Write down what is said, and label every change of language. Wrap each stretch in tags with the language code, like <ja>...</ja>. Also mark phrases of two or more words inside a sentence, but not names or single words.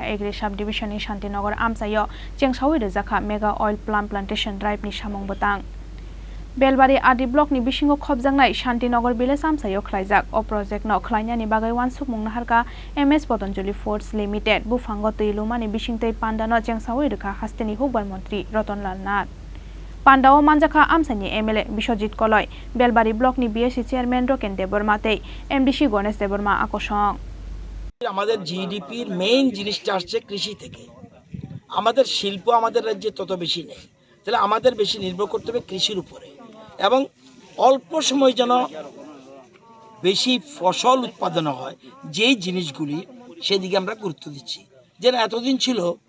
<en>Agri Subdivision</en> <trp>in Santirnagar Amchaio Chwngsawi Rwjakha</trp> <en>Mega Oil Palm Plantation Drive</en> <trp>ni Samong Botang Belbari Adi Blockni Bishingo Khobjangnai Santirnagar Village Amchaio khlaijak o project no khlainani bagai wansuk mungna harka MS Patanjali Foods Limited bufango tuilumani bishingtei pandano Chwngsawi rwkha hasteni hukbar montri Rwjakha Nath Pandao Manjakha Amsani MLA Bishojit Koloi Belbari Blockni</trp> <en>BSC Chairman</en> <trp>Roken Debormatei MDC Gones Deborma Akoshong</trp> <bn>আমাদের জিডিপির মেইন জিনিসটা আসছে কৃষি থেকে আমাদের শিল্প আমাদের রাজ্যে তত বেশি নেই তাহলে আমাদের বেশি নির্ভর করতে হবে কৃষির উপরে এবং অল্প সময় যেন বেশি ফসল উৎপাদন হয় যেই জিনিসগুলি সেদিকে আমরা গুরুত্ব দিচ্ছি যেন এতদিন ছিল</bn>